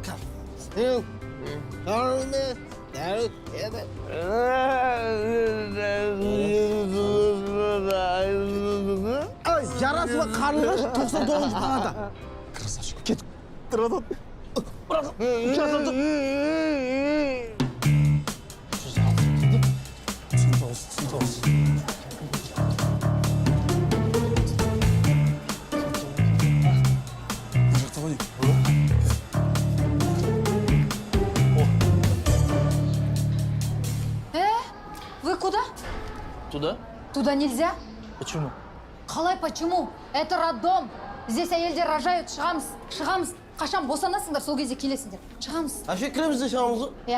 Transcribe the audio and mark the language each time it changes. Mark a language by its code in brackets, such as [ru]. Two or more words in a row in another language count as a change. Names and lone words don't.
[kk] Ай, жарасыма қарлығаш 99 палата. [ru] Красавчик, кет. Братан. [kk] Түсініп [ru] Вы куда? Туда? Туда нельзя? Почему? Қалай почему? Это роддом. Здесь әйелдер рожают. [kk] Шығамыз. Қашан босанасыңдар, сол кезде келесіңдер. Шығамыз. Вообще кіреміз де шығамыз ғой?